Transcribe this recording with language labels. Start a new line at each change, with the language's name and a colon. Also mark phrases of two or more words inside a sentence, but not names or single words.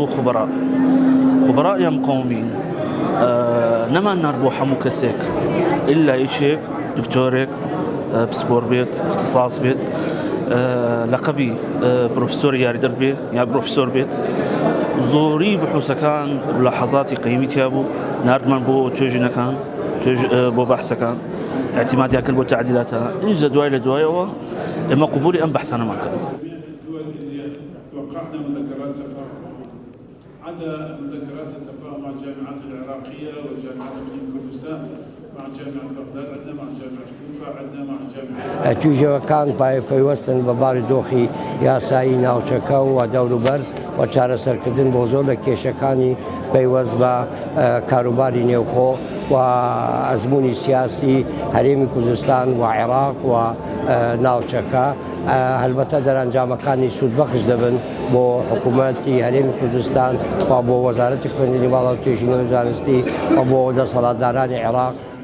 Central Kurdish: خوبەڕایان قەومین نەمان نارد بۆ هەموو کەسێک ئللا یەکێک دکتۆرێک پسپۆر بێت اختصاص بێت لەقەبی پرۆفسۆری یاریدەر بێ یا پرۆفسۆر بێت زۆری بحوسەکان لە حەزاتی قەیمی تیا بوو ناردمان بۆ توێژینەکان بۆ بەحسەکان اعتمادیان کرد بۆ تعدیلاتە اینجا دوای لە دوایەوە ئێمە قبولی ئەم بەحسانەمان کرد.
Arabic: وقعنا مذكرات تفاهم عدا مذكرات التفاهم مع الجامعات العراقية وجامعات اقليم كردستان مع جامعة بغداد عندنا مع جامعة كوفة عندنا مع جامعة
Central Kurdish: توێژەوەکان پەیوەستن بە باری دۆخی یاسایی ناوچەکە و دەوروبەر و چارەسەرکردن بۆ زۆر لە کێشەکانی پەیوەست بە کاروباری نێوخۆ و ئەزمموی سیاسی هەرێمی کوردستان و عێراق و ناوچەکە هەلبەتە دەرەنجامەکانی سوودبەخش دەبن بۆ حکوومەتی هەرێمی کوردستان و بۆ وەزارەتی خوێندنی باڵا و توێژینەوەی زانستی و بۆ دەسەڵاتدارانی عێراق